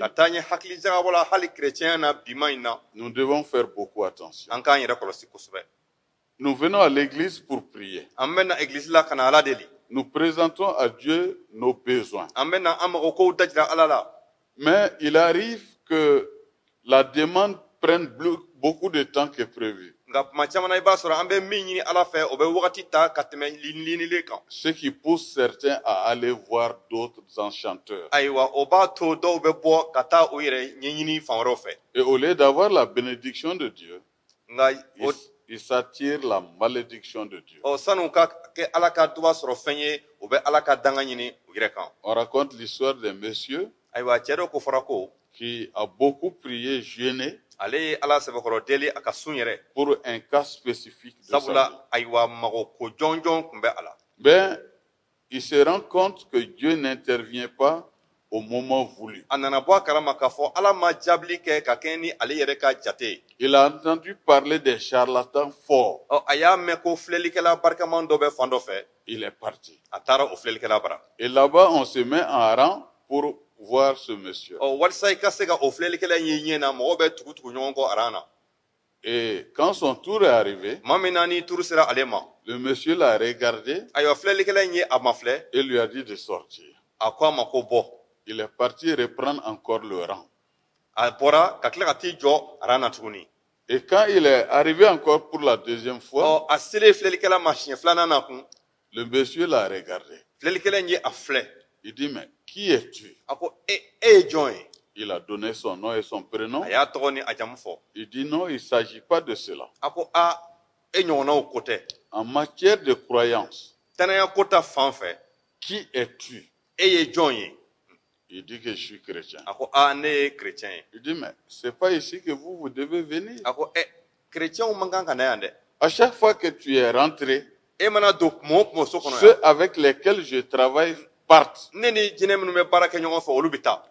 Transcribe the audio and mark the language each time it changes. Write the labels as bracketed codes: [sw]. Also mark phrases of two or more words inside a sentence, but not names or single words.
[bm] ka taa ɲɛ hakili jagabɔ la hali kerecɛnya na bima in na [fr] nous devons faire beaucoup attention. [bm] an k'an yɛrɛ kɔlɔsi kosɛbɛ [fr] Nous venons à l'église pour prier. [bm] an bɛ na egilisi la ka na ala deli [fr] Nous présentons à Dieu nos besoins. [bm] an bɛ na an mago kow dajira ala la [fr] Mais il arrive que la demande prenne beaucoup de temps que prévu. [bm] nka tuma caman na i b'a sɔrɔ an bɛ min ɲini ala fɛ o bɛ wagati ta ka tɛmɛ ɲinili kan [fr] Ce qui pousse certains à aller voir d'autres enchanteurs. [bm] ayiwa o b'a to dɔw bɛ bɔ ka taa u yɛrɛ ɲɛɲini fan wɛrɛw fɛ [fr] Et au lieu d'avoir la bénédiction de Dieu, [bm] nka [fr] ils s'attirent la malédiction de Dieu. [bm] sanu ka kɛ ala ka duba sɔrɔ fɛn ye u bɛ ala ka danga ɲini u yɛrɛ kan [fr] On raconte l'histoire d'un monsieur [bm] ayiwa cɛ dɔ ko fɔra ko [fr] qui a beaucoup prié, jeûné [bm] ale ye ala sɛbɛkɔrɔ deli a ka sun yɛrɛ [fr] pour un cas spécifique de sa vie. [bm] sabula ayiwa mago ko jɔnjɔn tun bɛ a la [fr] Ben, il se rend compte que Dieu n'intervient pas au moment voulu. [bm] a nana bɔ a kalama k'a fɔ ala ma jaabili kɛ ka kɛɲɛ ni ale yɛrɛ ka jate ye [fr] Il a entendu parler des charlatans forts. [bm] a y'a mɛn ko filɛlikɛla barikaman dɔ bɛ fan dɔ fɛ [fr] Il est parti. [bm] a taara o filɛlikɛla bara [fr] Et là-bas, on se met en rang pour voir ce monsieur. [bm] walisa i ka se ka o filɛlikɛla in ye ɲɛ na mɔgɔ bɛ tugu ɲɔgɔn kɔ aran na [fr] Et quand son tour est arrivé, [bm] maa min na ni turu sera ale ma [fr] le monsieur l'a regardé [bm] ayiwa filɛlikɛla in ye a mafilɛ [fr] et lui a dit de sortir. [bm] a ko a ma ko bɔ [fr] Il est parti reprendre encore le rang. [bm] a bɔra ka tila ka t'i jɔ aran na tuguni [fr] Et quand il est arrivé encore pour la deuxième fois, [bm] a selen filɛlikɛla ma siɲɛ 2nan na kun [fr] le monsieur l'a regardé. [bm] filɛlikɛla in ye a filɛ [fr] Il dit, mais qui es-tu? [bm] a ko e ye jɔn ye [fr] Il a donné son nom et son prénom. [bm] a y'a tɔgɔ ni a jamu fɔ [fr] Il dit, non, il ne s'agit pas de cela. [bm] a ko e ɲɔgɔnnaw ko tɛ [fr] En matière de croyance, [bm] danaya ko ta fan fɛ [fr] qui es-tu? [bm] e ye jɔn ye [fr] Il dit que je suis chrétien. [bm] a ko ne ye kerecɛn ye [fr] Il dit, mais ce n'est pas ici que vous devez venir. [bm] a ko kerecɛnw man kan ka na yan dɛ [fr] À chaque fois que tu es rentré, [bm] e mana don kuma o kuma so kɔnɔ yan [fr] ceux avec lesquels je travaille partent. [bm] ne ni jinɛ minnu bɛ baara kɛ ɲɔgɔn fɛ olu bɛ taa